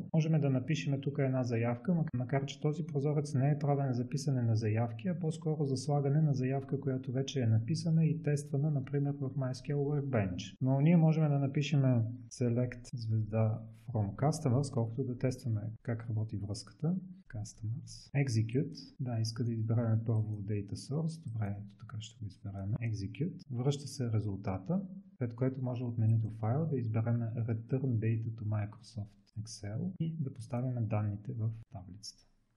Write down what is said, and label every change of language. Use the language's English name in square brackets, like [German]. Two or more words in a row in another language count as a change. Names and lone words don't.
[Bulgarian] Можем да напишем тук една заявка, макар че този прозорец не е правен за писане на заявки, а по-скоро за слагане на заявка, която вече е написана и тествана, например в MySQL Workbench. Но ние можем да напишем Select звезда [English] From Customers, [Bulgarian] колкото да тестваме как работи връзката. [English] Customers. Execute. [Bulgarian] Да, иска да изберем първо [English] Data Source. [Bulgarian] Добре, ето така ще го изберем. Execute. Връща се резултата, след което може от менюто File да изберем [English] Return Data to Microsoft Excel [Bulgarian] и да поставим данните в таблицата.